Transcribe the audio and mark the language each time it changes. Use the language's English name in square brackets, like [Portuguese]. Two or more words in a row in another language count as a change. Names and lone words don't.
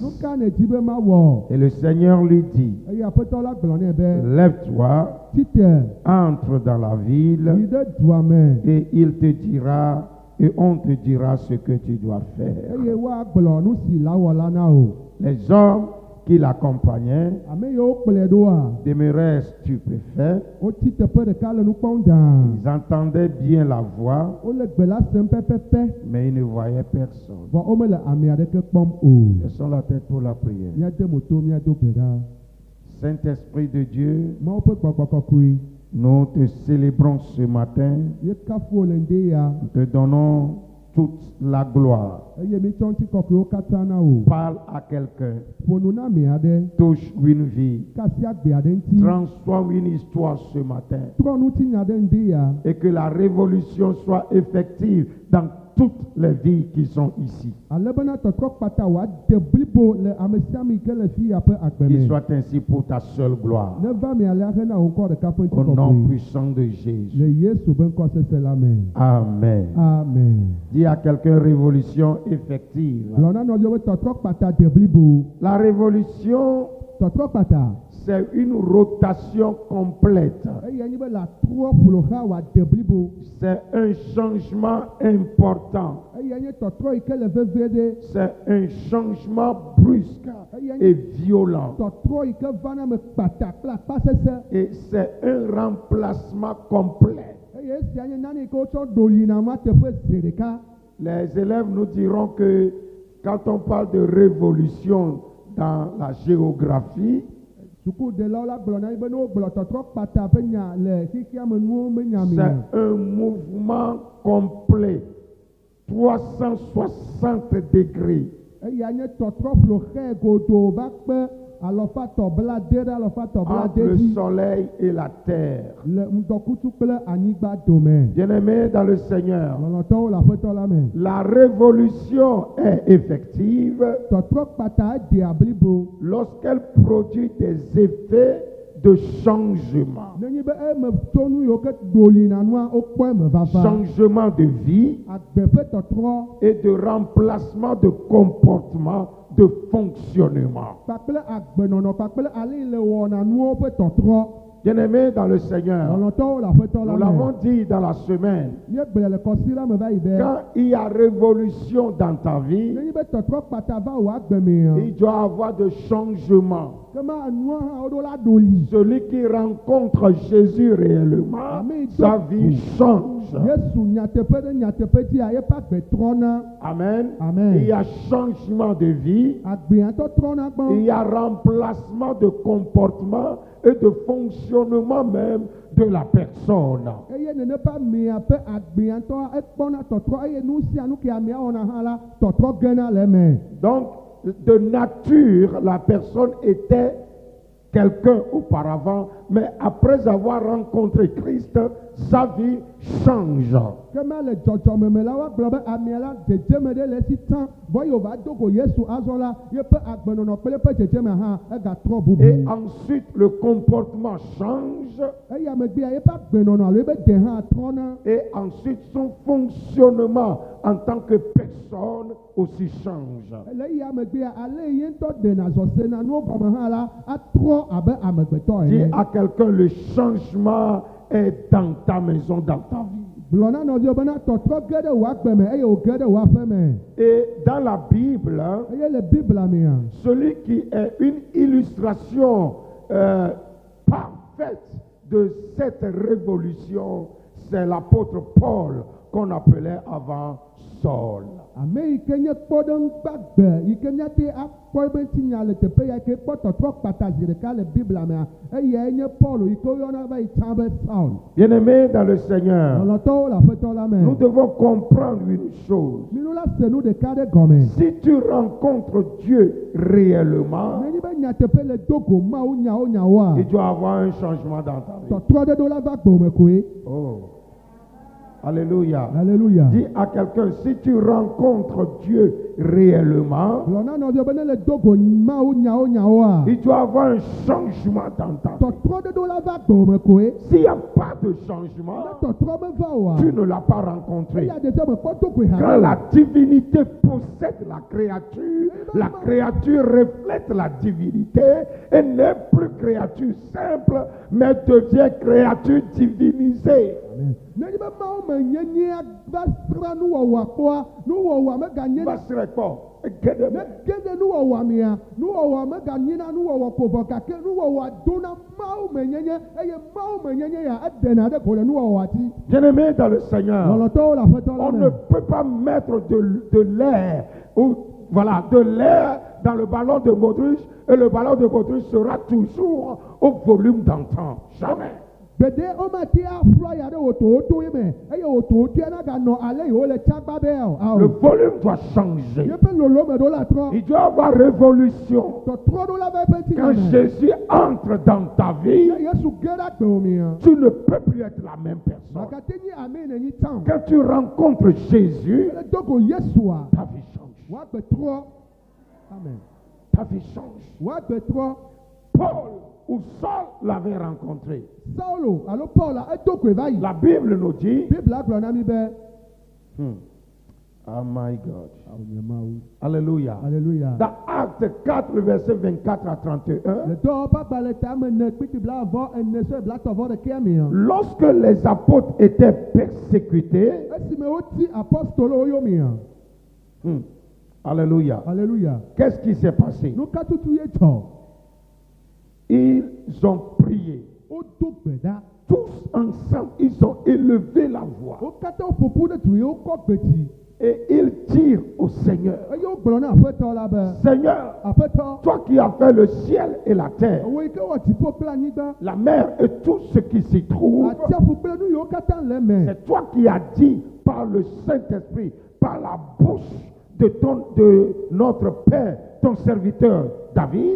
[French] Et le Seigneur lui dit: Lève-toi, entre dans la ville, et il te dira, et on te dira ce que tu dois faire. Les hommes qui l'accompagnaient [Ewe] ame yiwo kplɔe ɖoa [French] demeuraient stupéfaits. [Ewe] wotsi teƒe ɖeka le nu kpɔm daa [French] Ils entendaient bien la voix, [Ewe] wole gbe la sem pɛpɛpɛ [French] mais ils ne voyaient personne. [Ewe] vɔ womele ame aɖeke kpɔm o [French] Laissons la tête pour la prière. [Ewe] míade moto míado gbe ɖa [French] Saint-Esprit de Dieu, [Ewe] mawo ƒe gbɔgbɔ kɔkɔe [French] nous te célébrons ce matin. [Ewe] míekafu wo le ŋdi ya [French] Nous te donnons toute la gloire. [Ewe] eye mítsɔ ŋuti kɔkɔewo katã na wo [French] Parle à quelqu'un. [Ewe] ƒo nu na ame aɖe [French] Touche une vie. [Ewe] kasi agbe aɖe ŋuti [French] Transforme une histoire ce matin. [Ewe] trɔ ŋutinya ɖe ŋdi ya [French] Et que la révolution soit effective dans toutes les vies qui sont ici. [Ewe] ale bena tɔtrɔ kpata wòade blibo le ame sia ame yi ke le fi ya ƒe agbe [French] Qu'il me soit ainsi pour ta seule gloire. [Ewe] neva mi alea hena wò ŋkɔ ɖeka ƒe [French] Au nom ŋutikɔkɔe puissant de Jésus. [Ewe] le Yesu ƒe ŋkɔ sese la me [French] Amen. [Ewe] amen [French] Dis à quelqu'un révolution effective. [Ewe] gblɔ na nɔviwo be tɔtrɔ kpata de blibo [French] La révolution, [Ewe] tɔtrɔ kpata [French] c'est une rotation complète. [Ewe] eye enyi be le atrɔ ƒlo xa wòade blibo [French] C'est un changement important. [Ewe] eye enye tɔtrɔ yi ke le vevie ɖe [French] C'est un changement brusque et violent. [Ewe] tɔtrɔ yi ke vana me kpata kple akpasese [French] Et c'est un remplacement complet. [Ewe] eye esia nye nane yi ke wotsɔ ɖo yina ma teƒe zi ɖeka [French] Les élèves nous diront que quand on parle de révolution dans la géographie, [Ewe] sukuɖelawo la gblɔ na mi be ne wogblɔ tɔtrɔ kpata ƒe nya le xixia me nuwo me nya mi [French] c'est un mouvement complet, 360 degrés. [Ewe] eya nye tɔtrɔ ƒlo xe godo va kpe alɔfatɔ blade ɖe alɔfatɔ [French] Entre [Ewe] blade le dzi [French] soleil et la terre. [Ewe] le ŋdɔkutsu kple anyigba dome [French] Bien-aimés dans le Seigneur, [Ewe] lɔlɔtɔwo le aƒetɔ la me [French] la révolution est effective [Ewe] tɔtrɔ kpata edea blibo [French] lorsqu'elle produit des effets de changement. [Ewe] nenye be eme tso nu yiwo ke ɖolina nua wokpɔ eme vava [French] Changement de vie [Ewe] agbe ƒe tɔtrɔ [French] et de remplacement de comportement, de fonctionnement. [Ewe] kpakple agbenɔnɔ kpakple ale yi le wɔna nuwo ƒe tɔtrɔ [French] Bien-aimés dans le Seigneur, [Ewe] lɔlɔtɔwo le aƒetɔ [French] nous la l'avons me dit dans la semaine, [Ewe] míegblẽ le kɔsi la me va yi be [French] quand il y a révolution dans ta vie, [Ewe] nenye be tɔtrɔ kpata va wò agbe mea [French] il doit avoir de changements. [Ewe] kema nua hã woɖo la ɖoli [French] Celui qui rencontre Jésus réellement, Amen. sa vie change. [Ewe] Yesu nyateƒe ɖe nyateƒe dzia yeƒe agbe trɔna Amen. Amen. [French] Il y a changement de vie, [Ewe] agbeatɔ trɔna [French] il y gbɔ a remplacement de comportement et de fonctionnement même de la personne. [Ewe] eye nene ƒe amea ƒe agbeatɔ ekpɔna tɔtrɔ eye nu sia nu ke amea wɔna hã la tɔtrɔ gena le eme [French] Donc, de nature, la personne était quelqu'un auparavant, mais après avoir rencontré Christ, sa vie change. [Ewe] kema le dzɔdzɔme me la woagblɔ be amea la dzedzeme ɖe le esi tã vɔ ye wòva do go Yesu azɔ la yeƒe agbenɔnɔ kple eƒe dzedzeme hã egatrɔ bubu [French] Et ensuite, le comportement change. [Ewe] eye amegbea yeƒe agbenɔnɔ alo yeƒe de hã trɔna [French] Et ensuite, son fonctionnement en tant que personne aussi change. [Ewe] le eya amegbea ale ye ŋutɔ ɖena zɔse na nuwo gɔme hã la atrɔ abe amegbetɔ [French] Dis ene à quelqu'un, le changement est dans ta maison, dans ta vie. [Ewe] gblɔ na nɔviwo bena tɔtrɔ ge ɖe wò agbe me eye wòge ɖe wò aƒe me [French] Et dans la Bible, [Ewe] eye le bibla mea [French] celui qui est une illustration parfaite de cette révolution, c'est l'apôtre Paul qu'on appelait avant Saul. [Ewe] ame yi ke nye kpɔɖeŋu gbagbe yi ke míate akpɔ ebe ŋutinya le teƒe ya ke kpɔ tɔtrɔ kpata zi ɖeka le bibla mea eyae nye Paul yi ke woyɔna va yi tsã be Saul [French] Bien-aimés dans le Seigneur, [Ewe] lɔlɔtɔwo le aƒetɔ la [French] nous me devons comprendre une chose. [Ewe] minu la se nu ɖeka ɖe gɔme [French] Si tu rencontres Dieu réellement, [Ewe] nenyi be nyateƒe le do go Mawu nyawoa [French] il doit avoir un changement dans ta vie. [Ewe] tɔtrɔ ɖe ɖo la va gbɔme koe [French] Oh. Alléluia. Alléluia. Dis à quelqu'un, si tu rencontres Dieu réellement, [Ewe] Gblɔ na nɔviwo be ne le do go Mawu nyawoa [French] il doit avoir un changement dans ta vie. [Ewe] tɔtrɔ ɖe ɖo la va gbɔme koe [French] S'il n'y a pas de ne changement, [Ewe] tɔtrɔ meva oa [French] tu ne l'as pas rencontré. [Ewe] eya de me kpɔ do koe [French] Quand hã la divinité possède la créature reflète la divinité et n'est plus créature simple, mais devient créature divinisée. [Ewe] N'enyi be mawo me nyenyea va sra nuwɔwɔ kpɔa, nuwɔwɔ meganye Va se répondre. Guédez-moi. ne gede nuwɔwɔ mea, nuwɔwɔ meganyina nuwɔwɔ kovɔ gake nuwɔwɔ dona mawo me nyenye eye mawo me nyenye ya edena ɖe ko le nuwɔwɔ ati. [French] Bien-aimés dans le Seigneur, [Ewe] Lɔlɔtɔwo le aƒetɔ la [French] on me. ne peut pas mettre de l'air ou voilà, de l'air dans le ballon de baudruche et le ballon de baudruche sera toujours au volume d'antan. Jamais. [Ewe] Gbede womati aflɔ ya ɖe wotowoto yi me eye wotowotoa na ganɔ ale yi wole tsagba be o. [French] Le volume doit changer. [Ewe] Yeƒe lolo me ɖo la trɔ. [French] Il doit y avoir révolution. [Ewe] Tɔtrɔ ɖo la va eƒe ŋuti [French] Quand me. Jésus entre dans ta vie, [Ewe] Ne Yesu ge ɖe agbewo mea. [French] tu ne peux plus être la même personne. [Ewe] Makate nyi ame ne nyi tã. [French] Quand tu rencontres Jésus, [Ewe] Ele dogo Yesua. [French] ta vie change. [Ewe] Woagbe trɔ. Amen. [French] Ta vie change. [Ewe] Woagbe trɔ. [French] Paul ou Saul l'avait rencontré. [Ewe] Saulo alo Paul edo koe va yi. [French] La Bible nous dit, [Ewe] Biblia gblɔ na mi be. [English] Oh my God. [Ewe] Awo nye Mawu. [French] Alléluia. [Ewe] Alléluia. [French] Dans Acte 4, verset 24 à 31, [Ewe] Le dɔwɔƒe agbalẽ ta me ne kpiti bla avɔ ene so bla tɔvɔ ɖekea mea. [French] lorsque les apôtres étaient persécutés, [Ewe] Esime woti apostolowo yomea. [French] Alléluia. [Ewe] Alléluia. [French] Qu'est-ce qui s'est passé? [Ewe] Nu ka tutu ye dzɔ. [French] Ils ont prié. [Ewe] Wodo gbe ɖa. [French] Tous ensemble, ils ont élevé la voix. [Ewe] Wo katã woƒoƒu ɖe du ye wokɔ gbe dzi. [French] Et ils dirent au Seigneur, [Ewe] Eye wogblɔ na aƒetɔ la be. [French] Seigneur, [Ewe] Aƒetɔ. [French] toi qui as fait le ciel et la terre, [Ewe] Wo yi ke wɔ dziƒo kple anyigba. [French] la mer et tout ce qui s'y trouve, [Ewe] Atsiaƒu kple nu yiwo katã le me. [French] c'est toi qui as dit par le Saint-Esprit, par la bouche de notre Père, ton serviteur David.